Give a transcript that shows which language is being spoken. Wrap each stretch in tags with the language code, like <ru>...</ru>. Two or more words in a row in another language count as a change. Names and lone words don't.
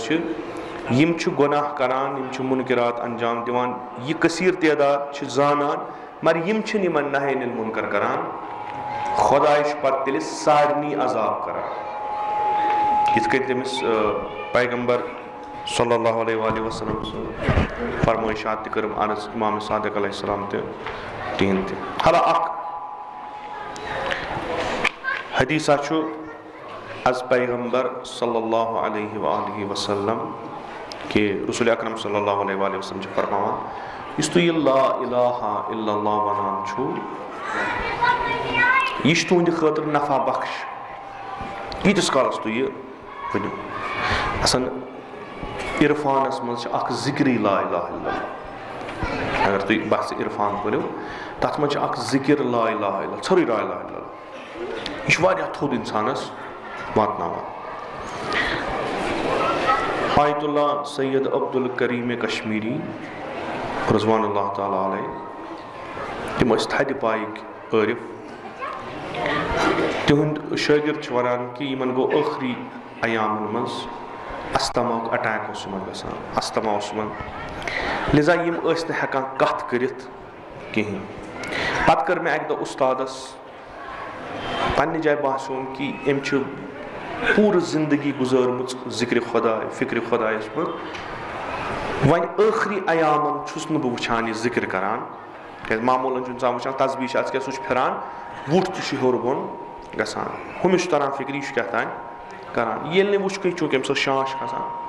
<ks>چھِ یِم چھِ گۄناہ کران یِم چھِ مُنکِرات انجام دِوان یہِ کثیٖر تعداد چھِ زانان مگر یِم چھِنہٕ یِمن</ks> <ar>نہی انِل مُنکر</ar> <ks>کران خۄداے چھُ پتہٕ تیٚلہِ سارنٕے عذاب کران یِتھ کٔنۍ تٔمِس پیغمبر</ks> <ar>صلی اللہ علیہ وآلہ وسلم</ar> <ks>سٕنٛز فرمٲیشات تہِ کٔرٕم عرض امام صادق</ks> <ar>علیہ السلام</ar> <ks>تہِ تِہنٛدۍ تہِ حالا اکھ حدیثہ چھُ از پیغمبر</ks> <ar>صلی اللہ علیہ وآلہ وسلم</ar> <ks>کہ رسول اکرم</ks> <ar>صلی اللہ علیہ وآلہ وسلم</ar> <ks>چھِ فرماوان یُس تُہۍ یہِ</ks> <ar>لا الہ الا اللہ</ar> <ks>ونان چھُو یہِ چھُ تُہنٛدِ خٲطرٕ نفع بخش ییٖتِس کالس تُہۍ یہِ ؤنِو اصل عرفانس منٛز چھِ اکھ ذِکری</ks> <ar>لا الہ الا اللہ</ar> <ks>اگر تُہۍ بحث عرفان پٔرِو تتھ منٛز چھِ اکھ ذِکر</ks> <ar>لا الہ الا اللہ</ar> <ks>ژھوٚرُے</ks> <ar>لا الہ الا اللہ</ar> <ks>یہِ چھُ واریاہ تھوٚد انسانس واتناوان آیت اللہ سید عبدالکریم کشمیری</ks> <ar>رضوان اللہ تعالیٰ علیہ</ar> <ks>تِم ٲسۍ تھدِ پایِکۍ عٲرِف تِہُنٛد شٲگِرد چھُ ونان کہِ یِمن گوٚو ٲخری ایامن منٛز استماہُک اٹیک اوس یِمن گژھان استما اوس یِمن لہذا یِم ٲسۍ نہٕ ہٮ۪کان کتھ کٔرِتھ کِہیٖنۍ پتہٕ کٔر مےٚ اکہِ دۄہ اُستادس پننہِ جایہِ باسیوم کہِ أمۍ چھِ پوٗرٕ زندگی گُزٲرمٕژ ذِکرِ خۄداے فِکرِ خۄدایس منٛز وۄنۍ ٲخری ایامن چھُس نہٕ بہٕ وٕچھان یہِ ذِکر کران کیٛازِ معموٗلن چھُ انسان وٕچھان تسبیٖح چھِ اَز کیٛاہ سُہ چھُ پھِران وُٹھ تہِ چھُ ہیوٚر بۄن گژھان ہُمِس چھُ تران فِکرِ یہِ چھُ کیٛاہ تانۍ کران ییٚلہِ نہٕ وٕچھ کٔنۍ چوٗنٛکہِ أمِس ٲس شانش کھسان</ks>